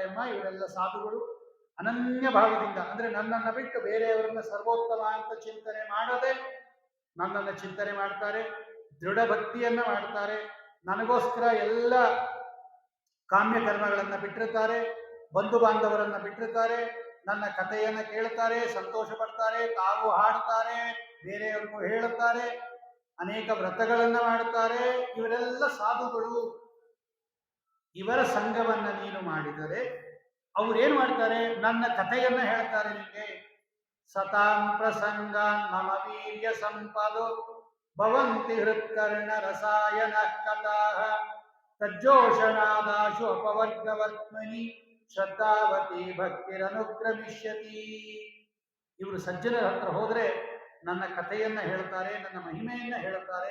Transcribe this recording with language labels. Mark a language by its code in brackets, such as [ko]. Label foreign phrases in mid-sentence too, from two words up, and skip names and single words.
[kn] ಅಮ್ಮ, ಇವರೆಲ್ಲ ಸಾಧುಗಳು ಅನನ್ಯ ಭಾವದಿಂದ, ಅಂದ್ರೆ ನನ್ನನ್ನು ಬಿಟ್ಟು ಬೇರೆಯವರನ್ನ ಸರ್ವೋತ್ತಮ ಅಂತ ಚಿಂತನೆ ಮಾಡದೆ ನನ್ನನ್ನು ಚಿಂತನೆ ಮಾಡ್ತಾರೆ, ದೃಢ ಭಕ್ತಿಯನ್ನ ಮಾಡ್ತಾರೆ, ನನಗೋಸ್ಕರ ಎಲ್ಲ ಕಾಮ್ಯ ಕರ್ಮಗಳನ್ನ ಬಿಟ್ಟಿರ್ತಾರೆ, ಬಂಧು ಬಾಂಧವರನ್ನ ಬಿಟ್ಟಿರ್ತಾರೆ, ನನ್ನ ಕಥೆಯನ್ನ ಕೇಳ್ತಾರೆ, ಸಂತೋಷ ಪಡ್ತಾರೆ, ತಾವು ಹಾಡ್ತಾರೆ, ಬೇರೆಯವ್ರಿಗೂ ಹೇಳುತ್ತಾರೆ, ಅನೇಕ ವ್ರತಗಳನ್ನ ಮಾಡುತ್ತಾರೆ. ಇವರೆಲ್ಲ ಸಾಧುಗಳು. ಇವರ ಸಂಘವನ್ನ ನೀನು ಮಾಡಿದರೆ ಅವ್ರೇನ್ ಮಾಡ್ತಾರೆ? ನನ್ನ ಕಥೆಯನ್ನ ಹೇಳ್ತಾರೆ ನಿಮಗೆ. [sa] ಸತಾಂ ಪ್ರಸಂಗಾನ್ ಮಮ ವೀರ್ಯ ಸಂಪದೋ ಭವಂತಿ ಹೃತ್ಕರ್ಣ ರಸಾಯನ ಕಥಾಃ ತಜ್ಜೋಷಣಾದಾಶು ಅಪವರ್ಗವರ್ತ್ಮನಿ ಶ್ರದ್ಧಾವತಿ ಭಕ್ತಿರನುಕ್ರಮಿಷ್ಯತಿ. [kn] ಇವರು ಸಜ್ಜನರ ಹತ್ರ ಹೋದ್ರೆ ನನ್ನ ಕಥೆಯನ್ನ ಹೇಳ್ತಾರೆ, ನನ್ನ ಮಹಿಮೆಯನ್ನ ಹೇಳ್ತಾರೆ.